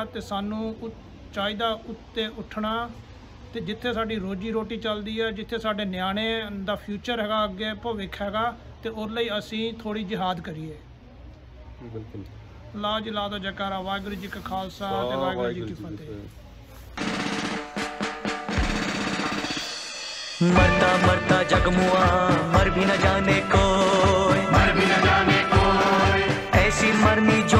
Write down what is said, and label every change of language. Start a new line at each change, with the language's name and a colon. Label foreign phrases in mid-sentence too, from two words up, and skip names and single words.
Punjabi: ਤੇ ਸਾਨੂੰ ਚਾਹੀਦਾ ਉੱਤੇ ਉੱਠਣਾ, ਤੇ ਜਿੱਥੇ ਸਾਡੀ ਰੋਜੀ ਰੋਟੀ ਚੱਲਦੀ ਆ, ਜਿੱਥੇ ਸਾਡੇ ਨਿਆਣੇ ਦਾ ਫਿਊਚਰ ਹੈਗਾ, ਅੱਗੇ ਭਵਿੱਖ ਹੈਗਾ, ਤੇ ਉਹਦੇ ਲਈ ਅਸੀਂ ਥੋੜੀ ਜਿਹਾਦ ਕਰੀਏ। ਬਿਲਕੁਲ, ਲਾ ਜੀ ਲਾ ਦੋ ਜੈਕਾਰਾ, ਵਾਹਿਗੁਰੂ ਜੀ ਕਾ ਖਾਲਸਾ ਤੇ ਵਾਹਿਗੁਰੂ ਜੀ ਕੀ ਫਤਿਹ।
Hindi: मरता मरता जग मुआ, मर भी न जाने कोई, ऐसी मरनी